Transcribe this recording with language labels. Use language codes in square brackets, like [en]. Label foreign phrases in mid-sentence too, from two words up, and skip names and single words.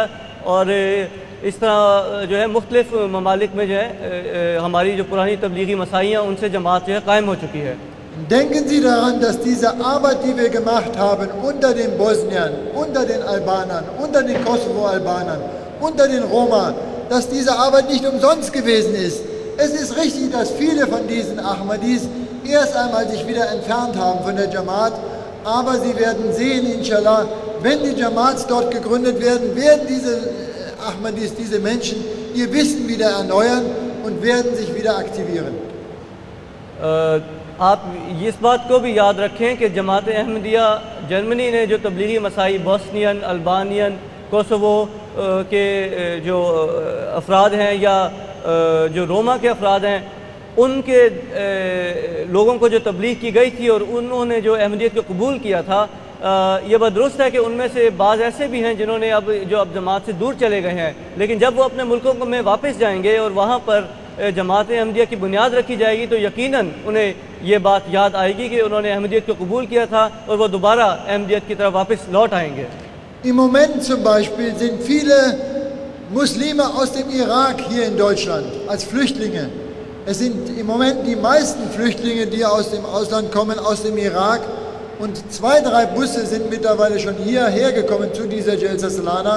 [ur] اور اس طرح جو ہے مختلف ممالک میں جو ہے ہماری جو پرانی تبلیغی مساعیاں ان سے جماعت جو ہے قائم ہو چکی ہے. [de] Denken Sie daran, dass diese Arbeit, die wir gemacht haben, unter den Bosniern, unter den Albanern, unter den Kosovo-Albanern, unter den Roma, dass diese Arbeit nicht umsonst gewesen ist. Es ist richtig, dass viele von diesen Ahmadis erst einmal sich wieder entfernt haben von der Jamaat, aber sie werden sehen, inshallah, wenn die Jamaats dort gegründet werden, werden diese Ahmadis, diese Menschen, ihr Wissen wieder erneuern und werden sich wieder aktivieren. [ur] آپ اس بات کو بھی یاد رکھیں کہ جماعت احمدیہ جرمنی نے جو تبلیغی مساعی بوسنین، البانین، کوسوو کے جو افراد ہیں یا جو روما کے افراد ہیں ان کے لوگوں کو جو تبلیغ کی گئی تھی اور انہوں نے جو احمدیت کو قبول کیا تھا، یہ بات درست ہے کہ ان میں سے بعض ایسے بھی ہیں جنہوں نے اب جماعت سے دور چلے گئے ہیں، لیکن جب وہ اپنے ملکوں میں واپس جائیں گے اور وہاں پر جماعت احمدیہ کی بنیاد رکھی جائے گی تو یقیناً انہیں یہ بات یاد آئے گی کہ انہوں نے احمدیت کو قبول کیا تھا اور وہ دوبارہ احمدیت کی طرف واپس لوٹ آئیں گے. [de] Im Moment zum Beispiel sind viele Muslime aus dem Irak hier in Deutschland als Flüchtlinge. Es sind im Moment die meisten Flüchtlinge, die aus dem Ausland kommen, aus dem Irak. Und 2, 3 Busse sind mittlerweile schon hierher gekommen zu dieser Jalsa Salana.